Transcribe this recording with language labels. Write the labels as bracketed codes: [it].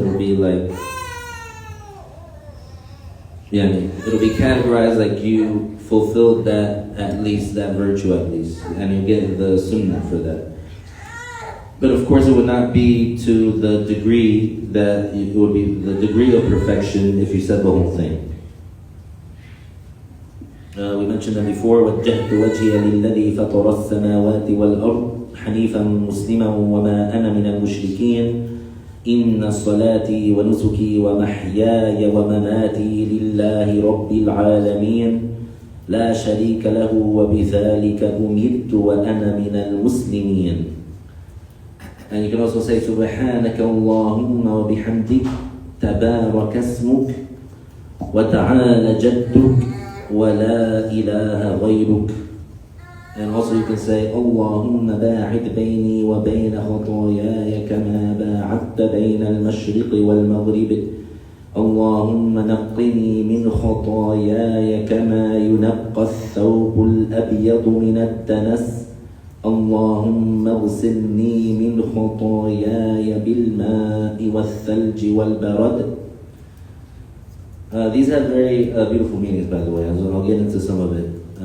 [en] It'll be like, it'll be categorized like you fulfilled that, at least that virtue at least, and you get the sunnah for that. But of course it would not be to the degree that it would be the degree of perfection if you said the whole thing. We mentioned that before, [ar] وَجَّهْتُ وَجْهِيَ لِلَّذِي فَطَرَ السَّمَاوَاتِ وَالْأَرْضِ حَنِيفًا مُسْلِمًا وَمَا أَنَا مِنَ الْمُشْرِكِينَ إِنَّ صَلَاتِي وَنُسُكِي وَمَحْيَايَ وَمَمَاتِي لِلَّهِ رَبِّ الْعَالَمِينَ لَا شَرِيكَ لَهُ وَبِذَلِكَ أُمِرْتُ وَأَنَا مِنَ الْمُسْلِمِينَ. [en] And you can also say [ar] سُبْحَانَكَ اللَّهُمَّ وَبِحَمْدِكَ تَبَارَكَ اسْمُكَ وَتَعَالَى جَدُّكَ وَلَا إِلَهَ غَيْرُكَ. [en] And also you can say [ar] اللهم باعد بيني وبين خطاياي كما باعدت بين المشرق والمغرب اللهم نقني من خطاياي كما ينقى الثوب الأبيض من الدنس اللهم اغسلني من خطاياي بالماء والثلج والبرد. [en] These have very beautiful meanings, by the way. I'll get into some of it.